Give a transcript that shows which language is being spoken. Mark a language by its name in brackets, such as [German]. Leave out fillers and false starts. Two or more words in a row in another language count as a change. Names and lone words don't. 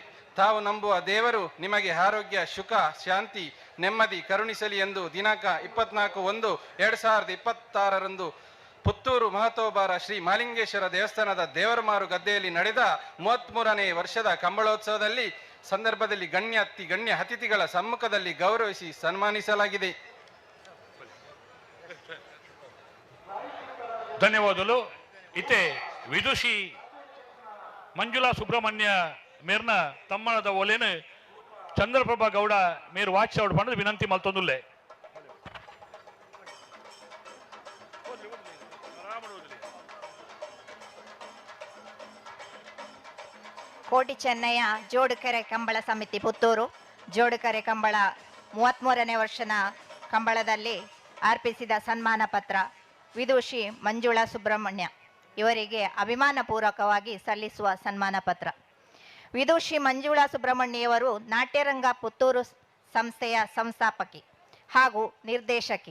[Kannada] ತಾವು ನಂಬುವ ದೇವರು ನಿಮಗೆ ಆರೋಗ್ಯ, ಸುಖ, ಶಾಂತಿ, ನೆಮ್ಮದಿ ಕರುಣಿಸಲಿ ಎಂದು ದಿನಾಂಕ 24/1/2026 ಪುತ್ತೂರು ಮಹತೋಬಾರ ಶ್ರೀ ಮಾಲಿಂಗೇಶ್ವರ ದೇವಸ್ಥಾನದ ದೇವರಮಾರು ಗದ್ದೆಯಲ್ಲಿ ನಡೆದ 33ನೇ ವರ್ಷದ ಕಂಬಳೋತ್ಸವದಲ್ಲಿ ಸಂದರ್ಭದಲ್ಲಿ ಗಣ್ಯ ಅತಿಥಿಗಳ ಸಮ್ಮುಖದಲ್ಲಿ ಗೌರವಿಸಿ ಸನ್ಮಾನಿಸಲಾಗಿದೆ. ಧನ್ಯವಾದಗಳು. [Tulu] ಇತೆ ವಿದುಷಿ ಮಂಜುಳಾ ಸುಬ್ರಹ್ಮಣ್ಯ ಮೇರ್ನ ತಮ್ಮನದ ಒಲೆನು ಚಂದ್ರಪ್ರಭಾ ಗೌಡ ಮೇರು ವಾಚ್ ಔಟ್ ಪಂಡ ವಿನಂತಿ ಮಲ್ತೊಂದುಲ್ಲೆ. [Kannada] ಕೋಟಿ ಚೆನ್ನಯ್ಯ ಜೋಡುಕೆರೆ ಕಂಬಳ ಸಮಿತಿ ಪುತ್ತೂರು ಜೋಡುಕೆರೆ ಕಂಬಳ 33ನೇ ವರ್ಷದ ಕಂಬಳದಲ್ಲಿ ಅರ್ಪಿಸಿದ ಸನ್ಮಾನ ಪತ್ರ ವಿದುಷಿ ಮಂಜುಳಾ ಸುಬ್ರಹ್ಮಣ್ಯ ಇವರಿಗೆ ಅಭಿಮಾನಪೂರ್ವಕವಾಗಿ ಸಲ್ಲಿಸುವ ಸನ್ಮಾನ ಪತ್ರ. ವಿದುಷಿ ಮಂಜುಳಾ ಸುಬ್ರಹ್ಮಣ್ಯವರು ನಾಟ್ಯರಂಗ ಪುತ್ತೂರು ಸಂಸ್ಥೆಯ ಸಂಸ್ಥಾಪಕಿ ಹಾಗೂ ನಿರ್ದೇಶಕಿ.